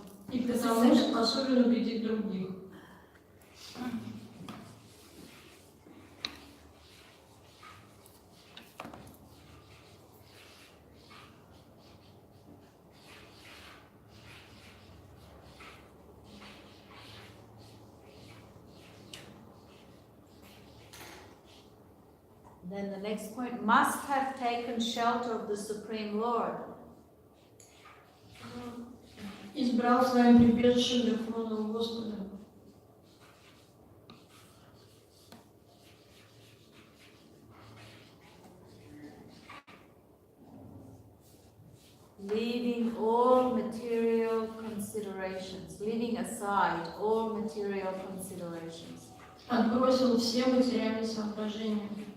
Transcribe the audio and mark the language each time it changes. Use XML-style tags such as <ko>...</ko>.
<ru>И потому способен убедить других.</ru> <en>Then the next point, must have taken shelter of the Supreme Lord.</en> <ru>Избрал своим прибежищем Верховного Господа.</ru> <en>Leaving all material considerations, leaving aside all material considerations.</en> <ru>Отбросил все материальные соображения.</ru>